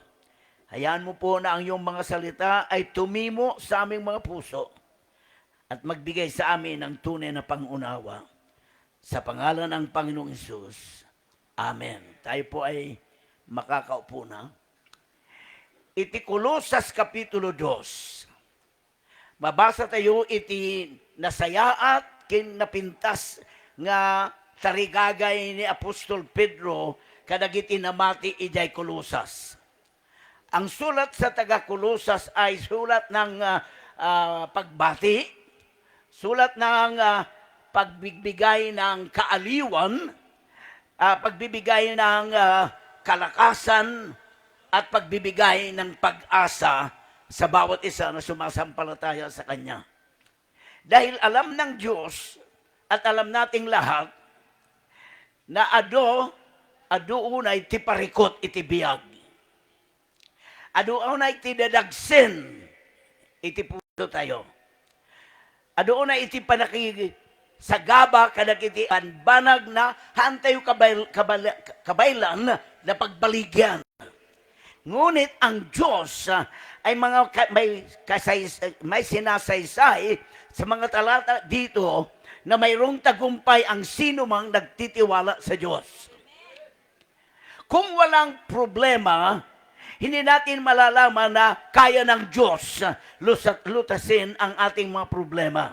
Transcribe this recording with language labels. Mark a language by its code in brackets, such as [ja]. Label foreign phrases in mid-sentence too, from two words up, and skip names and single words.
[tl] Hayaan mo po na ang iyong mga salita ay tumimo sa aming mga puso at magbigay sa amin ng tunay na pangunawa. Sa pangalan ng Panginoong Hesus. Amen. Tayo po ay makakaupo na. [ilo] Iti Kolosas Kapitulo 2. Mabasa tayo iti nasayaat kin napintas nga tarigagay ni Apostol Pedro kadagiti namati ijay Kolosas. [tl] Ang sulat sa taga Kolosas ay sulat ng pagbati, sulat ng pagbibigay ng kaaliwan, pagbibigay ng kalakasan, at pagbibigay ng pag-asa sa bawat isa na sumasampalataya sa Kanya. Dahil alam ng Diyos at alam nating lahat na [ilo] ado unay ti parikot iti biyag. Ado unay ti dadagsen iti puso tayo. Ado unay iti sagaba kadagiti banag na hantayo kabaylan na pagbaligyan. [tl] Ngunit ang Diyos ay may sinasaysay sa mga talata dito na mayroong tagumpay ang sino mang nagtitiwala sa Diyos. Kung walang problema, hindi natin malalaman na kaya ng Diyos lutasin ang ating mga problema.